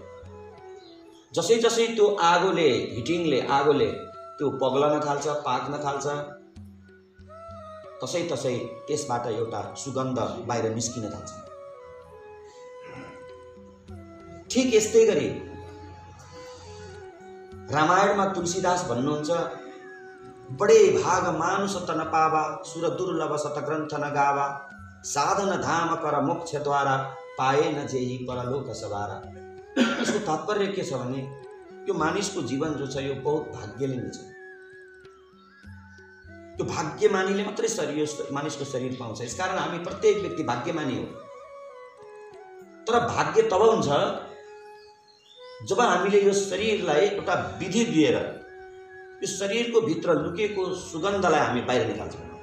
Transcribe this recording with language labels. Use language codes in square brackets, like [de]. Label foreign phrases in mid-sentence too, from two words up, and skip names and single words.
[ne] जसै जसै त्यो आगोले, हिटिङले, आगोले त्यो पग्लन थाल्छ, पाक्न थाल्छ, तसै तसै त्यसबाट एउटा सुगन्ध बाहिर निस्किन थाल्छ। ठीक यस्तै गरी रामायणमा तुलसीदास भन्नुहुन्छ [awa] बडे भाग मानुष तन पावा सुर दुर्लभ सत ग्रन्थ न गावा साधन धाम कर मोक्ष द्वारा पाए न जेही परलोक सवारा। [ne] यसको तात्पर्य के छ भने यो मानिसको जीवन जो छ यो बहुत भाग्यले नै छ। त्यो भाग्यमानीले मात्रै शरीर मानिसको शरीर पाउँछ। यसकारण हामी प्रत्येक व्यक्ति भाग्यमानी हो। तर भाग्य तब हुन्छ जब हामीले यो शरीरलाई एउटा विधि दिएर यो शरीरको भित्र लुकेको सुगन्धलाई हामी बाहिर निकाल्छौँ।